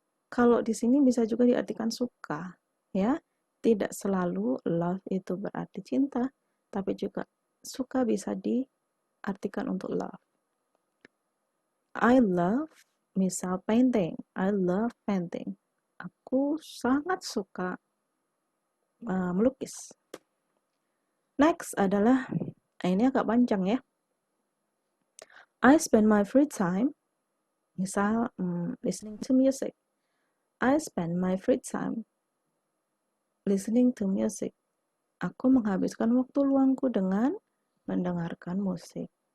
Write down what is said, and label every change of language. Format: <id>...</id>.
<id>Kalau di sini bisa juga diartikan suka, ya. Tidak selalu love itu berarti cinta, tapi juga suka bisa diartikan untuk love.</id> <en>I love,</en> <id>misal</id> <en>painting. I love painting.</en> <id>Aku sangat suka melukis. Next adalah, ini agak panjang ya.</id> <en>I spend my free time,</en> <id>misal</id> <en>listening to music. I spend my free time listening to music.</en> <id>Aku menghabiskan waktu luangku dengan mendengarkan musik.</id>